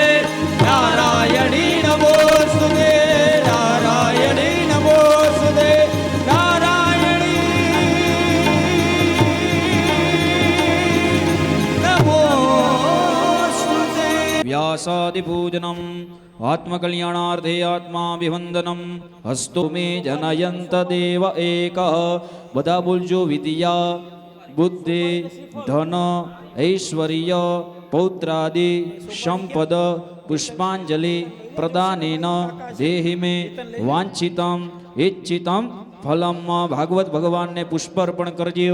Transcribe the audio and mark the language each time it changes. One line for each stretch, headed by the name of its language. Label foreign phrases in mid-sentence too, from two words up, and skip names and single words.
Sanskrit: नारायणी नमोस्तुते नारायणी नमोस्तुते नारायणी नमोस्तुते। व्यासादिपूजनम् आत्मकल्याणार्थे आत्माभिवन्दनम् हस्तु मे जनयन्त देव एकः
Gujarati: બધા બોલજો
Sanskrit: विद्या बुद्धि धन ऐश्वर्य पौत्रादि संपद पुष्पांजलि प्रदानेन देहि मे वांछितम इच्छितम फलम
Gujarati: ભાગવત ભગવાનને પુષ્પાર્પણ કરજો.